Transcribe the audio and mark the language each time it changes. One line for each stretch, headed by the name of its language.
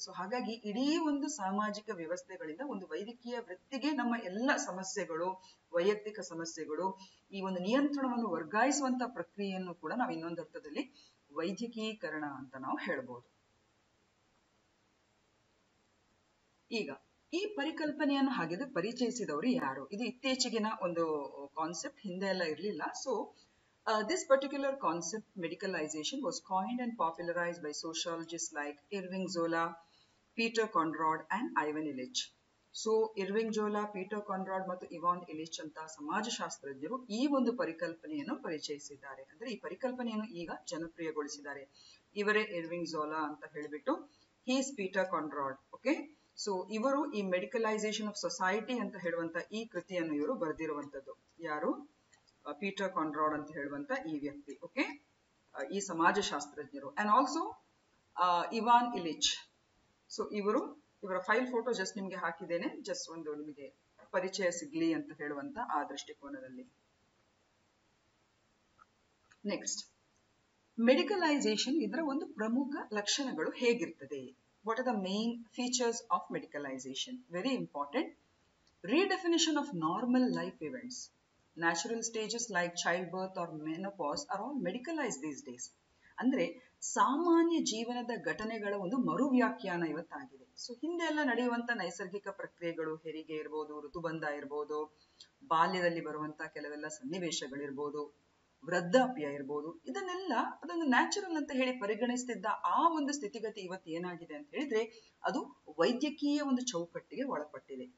Kannada: So ಹಾಗಾಗಿ ಇಡೀ ಒಂದು ಸಾಮಾಜಿಕ ವ್ಯವಸ್ಥೆಗಳಿಂದ ಒಂದು ವೈದ್ಯಕೀಯ ವೃತ್ತಿಗೆ ನಮ್ಮ ಎಲ್ಲ ಸಮಸ್ಯೆಗಳು, ವೈಯಕ್ತಿಕ ಸಮಸ್ಯೆಗಳು, ಈ ಒಂದು ನಿಯಂತ್ರಣವನ್ನು ವರ್ಗಾಯಿಸುವಂತ ಪ್ರಕ್ರಿಯೆಯನ್ನು ಕೂಡ ನಾವು ಇನ್ನೊಂದು ಅರ್ಥದಲ್ಲಿ ವೈದ್ಯಕೀಕರಣ ಅಂತ ನಾವು ಹೇಳ್ಬೋದು. ಈಗ ಈ ಪರಿಕಲ್ಪನೆಯನ್ನು ಹಾಗಿದ್ರೆ ಪರಿಚಯಿಸಿದವರು ಯಾರು? ಇದು ಇತ್ತೀಚೆಗಿನ ಒಂದು ಕಾನ್ಸೆಪ್ಟ್, ಹಿಂದೆ ಎಲ್ಲ ಇರಲಿಲ್ಲ.
English: So this particular concept, medicalization, was coined and popularized by sociologists like Irving Zola, Peter Conrad and Ivan Illich.
Kannada: So ಇರ್ವಿಂಗ್ Zola, Peter Conrad ಮತ್ತು ಇವಾನ್ ಇಲಿಚ್ ಅಂತ ಸಮಾಜಶಾಸ್ತ್ರಜ್ಞರು ಈ ಒಂದು ಪರಿಕಲ್ಪನೆಯನ್ನು ಪರಿಚಯಿಸಿದ್ದಾರೆ. ಅಂದ್ರೆ ಈ ಪರಿಕಲ್ಪನೆಯನ್ನು ಈಗ ಜನಪ್ರಿಯಗೊಳಿಸಿದ್ದಾರೆ. ಇವರೇ ಇರ್ವಿಂಗ್ ಜೋಲಾ ಅಂತ ಹೇಳಿಬಿಟ್ಟು, he's Peter Conrad. Okay, so ಇವರು ಈ ಮೆಡಿಕಲೈಸೇಷನ್ ಆಫ್ ಸೊಸೈಟಿ ಅಂತ ಹೇಳುವಂತ ಈ ಕೃತಿಯನ್ನು ಇವರು ಬರೆದಿರುವಂತದ್ದು. ಯಾರು? ಪೀಟರ್ ಕಾನ್ರಾಡ್ ಅಂತ ಹೇಳುವಂತ ಈ ವ್ಯಕ್ತಿ. ಓಕೆ, ಈ ಸಮಾಜಶಾಸ್ತ್ರಜ್ಞರು. And also Ivan ಇಲಿಚ್. ಸೊ ಇವರ ಫೈಲ್ ಫೋಟೋ ಜಸ್ಟ್ ನಿಮ್ಗೆ ಹಾಕಿದ್ದೇನೆ, ಜಸ್ಟ್ ಒಂದು ನಿಮಗೆ ಪರಿಚಯ ಸಿಗ್ಲಿ ಅಂತ ಹೇಳುವಂತ ಆ ದೃಷ್ಟಿಕೋನದಲ್ಲಿ. ನೆಕ್ಸ್ಟ್, ಮೆಡಿಕಲೈಸೇಷನ್, ಇದರ ಒಂದು ಪ್ರಮುಖ ಲಕ್ಷಣಗಳು ಹೇಗಿರ್ತದೆ?
English: What are the main features of medicalization? Very important. Redefinition of normal life events. Natural stages like childbirth or menopause are all medicalized these days.
Kannada: ಅಂದ್ರೆ ಸಾಮಾನ್ಯ ಜೀವನದ ಘಟನೆಗಳ ಒಂದು ಮರು ವ್ಯಾಖ್ಯಾನ ಇವತ್ತಾಗಿದೆ. ಸೊ ಹಿಂದೆ ಎಲ್ಲ ನಡೆಯುವಂತ ನೈಸರ್ಗಿಕ ಪ್ರಕ್ರಿಯೆಗಳು, ಹೆರಿಗೆ ಇರ್ಬೋದು, ಋತುಬಂಧ ಇರ್ಬೋದು, ಬಾಲ್ಯದಲ್ಲಿ ಬರುವಂತ ಕೆಲವೆಲ್ಲ ಸನ್ನಿವೇಶಗಳಿರ್ಬೋದು, ವೃದ್ಧಾಪ್ಯ ಇರ್ಬೋದು, ಇದನ್ನೆಲ್ಲ ಅದೊಂದು ನ್ಯಾಚುರಲ್ ಅಂತ ಹೇಳಿ ಪರಿಗಣಿಸ್ತಿದ್ದ ಆ ಒಂದು ಸ್ಥಿತಿಗತಿ ಇವತ್ತು ಏನಾಗಿದೆ ಅಂತ ಹೇಳಿದ್ರೆ ಅದು ವೈದ್ಯಕೀಯ ಒಂದು ಚೌಕಟ್ಟಿಗೆ ಒಳಪಟ್ಟಿದೆ.